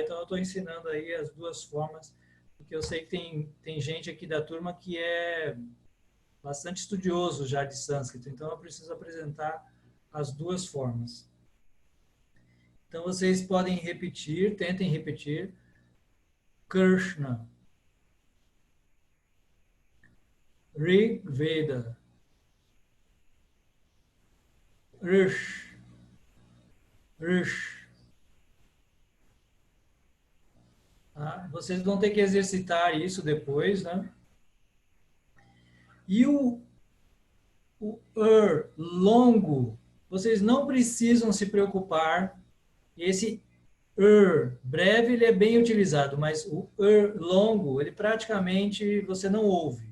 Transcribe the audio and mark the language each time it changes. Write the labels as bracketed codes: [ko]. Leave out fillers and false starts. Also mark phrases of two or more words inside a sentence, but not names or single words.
[pt] Então eu estou ensinando aí as duas formas, porque eu sei que tem gente aqui da turma que é bastante estudioso já de sânscrito. Então eu preciso apresentar as duas formas. Então, vocês podem repetir, tentem repetir. Krishna. Rigveda. Rish. Rish. Tá? Vocês vão ter que exercitar isso depois, né? E o longo, vocês não precisam se preocupar. Esse breve, ele é bem utilizado, mas o longo, ele praticamente você não ouve.